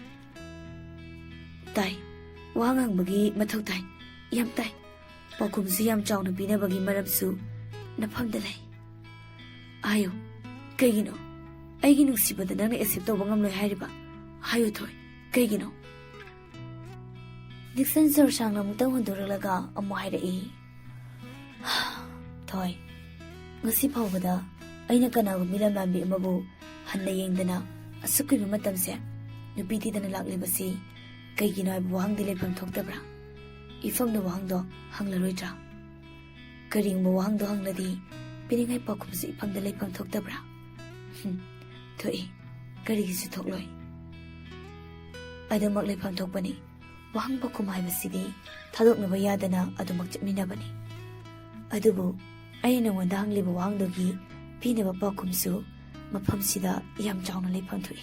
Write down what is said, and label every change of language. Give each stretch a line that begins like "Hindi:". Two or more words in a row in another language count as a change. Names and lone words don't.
Manipuri: Tai wahang hangbagi mathau tai yam tai pakhumsu yam chawna binabagi maramsu nafamda lai. Ayo kaigino aigi nungsibada nangna accept tawba ngamloi hairiba hayo thoi kaigino. Dixon Sorsang na mutang hunduralaga amo hairai. Thoi ngasi phawbada aina kanagu milam lambi amabu hanna yengdana asukiba matamse nupiti dana laklibasi kaigino aibu wahangdi leifam thoktabra ifamna wahangdo hanglaroidra karingba wahangdo hangladi piringai pakhumsu ifamda leifam thoktabra thoi karigisu thokloi adamak leifam thokpani wahang pakhum haibasidi thadoknaba yadana adumak chapminabani adubu aina nangwanda hangliba wahangdogi pinaba pakhumsu mafamsida yam chawna leifam thoi.